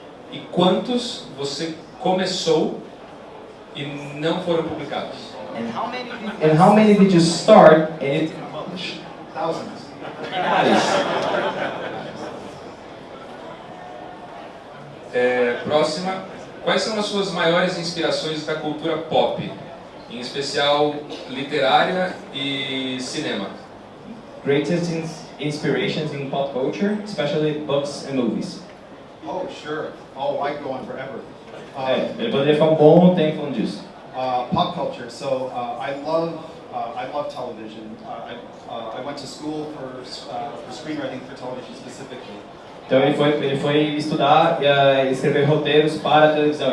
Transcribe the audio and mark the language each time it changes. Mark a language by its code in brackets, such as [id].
[pt] E quantos você começou e não foram publicados? [en] And how many did you start and it published? Thousands. [pt] Próxima. Quais são as suas maiores inspirações da cultura pop? Em especial literária e cinema. [en] Greatest inspirations in pop culture, especially books and movies. Oh, sure. Oh, I go on forever. [pt] Ele poderia ficar um bom tempo falando disso. [en] Pop culture. So I love television. I went to school for screenwriting for television specifically. [pt] Então ele foi estudar e escrever roteiros para a televisão.